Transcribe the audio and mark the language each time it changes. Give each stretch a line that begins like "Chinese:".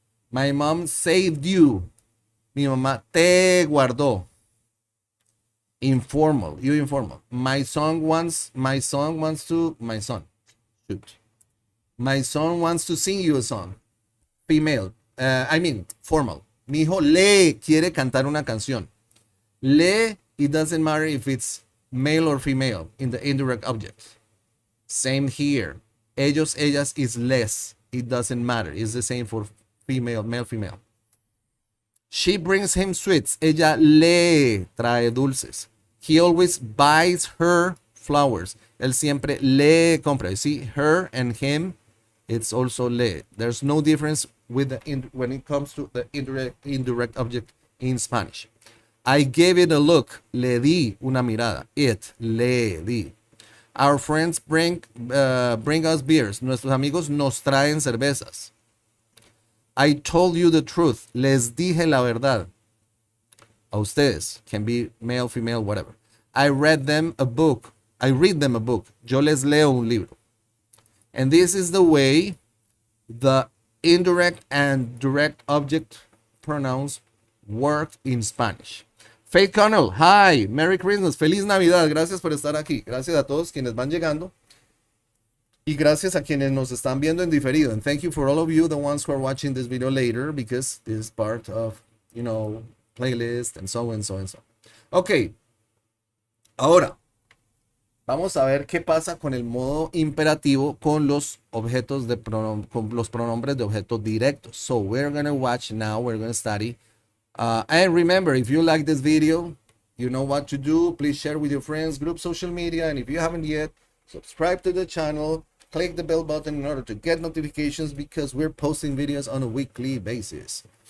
English: My mom saved you.
Spanish: Mi mamá te guardó.
English: Informal. You informal. My son wants to. My son. Shoot. My son wants to sing you a song. Female. Formal.
Spanish: Mi hijo le quiere cantar una canción.
English: Le, it doesn't matter if it's male or female in the indirect object. Same here. Ellos, ellas is less. It doesn't matter. It's the same for female, male, female. She brings him sweets.
Spanish: Ella le trae dulces.
English: He always buys her flowers.
Spanish: Él siempre le compra.
English: You see, her and him, it's also le. There's no difference with when it comes to the indirect object in Spanish. I gave it a look.
Spanish: Le di una mirada.
English: It, le di. Our friends bring us beers.
Spanish: Nuestros amigos nos traen cervezas.
English: I told you the truth.
Spanish: Les dije la verdad. A ustedes.
English: Can be male, female, whatever. I read them a book. I read them a book.
Spanish: Yo les leo un libro.
English: And this is the way the indirect and direct object pronouns work in Spanish.
Spanish: Faith Connell,
English: hi, Merry Christmas,
Spanish: Feliz Navidad, gracias por estar aquí. Gracias a todos quienes van llegando. Y gracias a quienes nos están viendo en diferido.
English: And thank you for all of you, the ones who are watching this video later, because this is part of, playlist and so and so and so. Ok.
Spanish: Ahora, vamos a ver qué pasa con el modo imperativo con los objetos con los pronombres de objetos directos.
English: So we're going to watch now, we're going to study. And remember, if you like this video, you know what to do. Please share with your friends, group, social media. And if you haven't yet, subscribe to the channel. Click the bell button in order to get notifications because we're posting videos on a weekly basis.